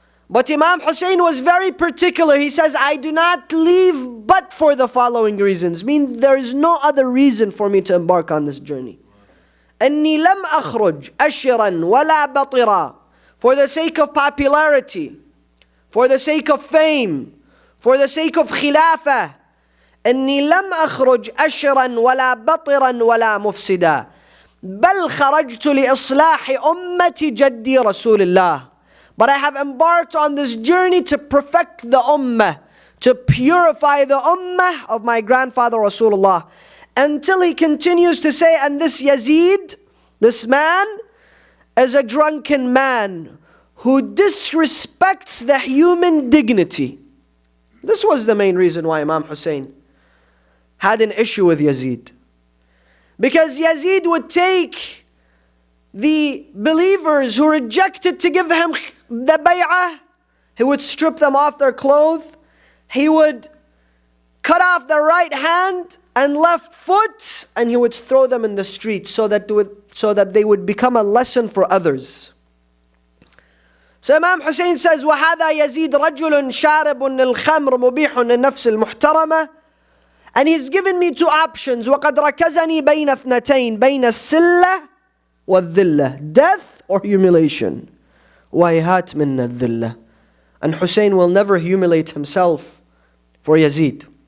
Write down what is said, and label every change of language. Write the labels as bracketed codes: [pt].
[en] But Imam Hussain was very particular. He says, I do not leave but for the following reasons. Mean there is no other reason for me to embark on this journey. [ar] أني لم أخرج أشرا ولا بطرا, [en] for the sake of popularity, for the sake of fame, for the sake of khilafah. [ar] إني لم أخرج أشرا ولا بطرا ولا مفسدا بل خرجت لإصلاح أمة جدي رسول الله. [en] But I have embarked on this journey to perfect the ummah, to purify the ummah of my grandfather Rasulullah. Until he continues to say, and this Yazid, this man, is a drunken man who disrespects the human dignity. This was the main reason why Imam Hussain had an issue with Yazid. Because Yazid would take the believers who rejected to give him the bay'ah, he would strip them off their clothes, he would cut off their right hand and left foot, and he would throw them in the street so that they would become a lesson for others. So Imam Hussain says, [ar] وَهَذَا يَزِيدْ رَجُلٌ شَارِبٌ لِلْخَمْرِ مُبِيحٌ لِلنَّفْسِ الْمُحْتَرَمَةِ. [en] And he's given me two options. [ar] وَقَدْ رَكَزَنِي بَيْنَ اثْنَتَيْنِ بَيْنَ السِّلَّةِ وَالذِّلَّةِ. [en] Death or humiliation. [ar] وَهِهَاتْ مِنَّ الذِّلَّةِ. [en] And Hussain will never humiliate himself for Yazid.